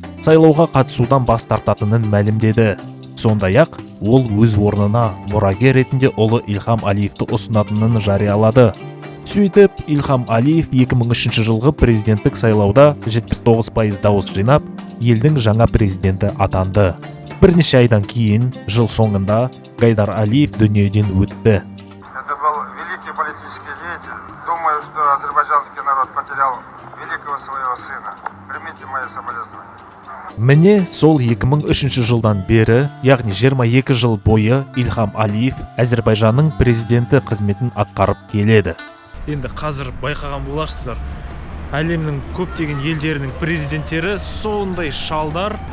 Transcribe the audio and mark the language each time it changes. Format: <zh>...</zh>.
<kk>Сайлауға қатысудан бас тартатынын мәлімдеді. Сондай-ақ ол өз орнына мұрагер ретінде ұлы Ильхам Алиевті ұсынатынын жариялады. Сөйтіп, Ильхам Алиев 2003 жылғы президенттік сайлауда 79% дауыс жинап, елдің жаңа президенті атанды. Бірнеше айдан кейін, жыл соңында Гайдар Алиев дүниеден өтті.</kk> <ru>Это был великий политический деятель. Думаю, что азербайджанский народ потерял великого своего сына. Примите мои соболезнования.</ru> <kk>Міне сол 2003 жылдан бері, яғни 22 жыл бойы Ильхам Алиев Әзербайжанның президенті қызметін атқарып келеді. Енді қазір байқаған боларсыздар, әлемнің көптеген елдерінің президенттері сондай шалдар.</kk>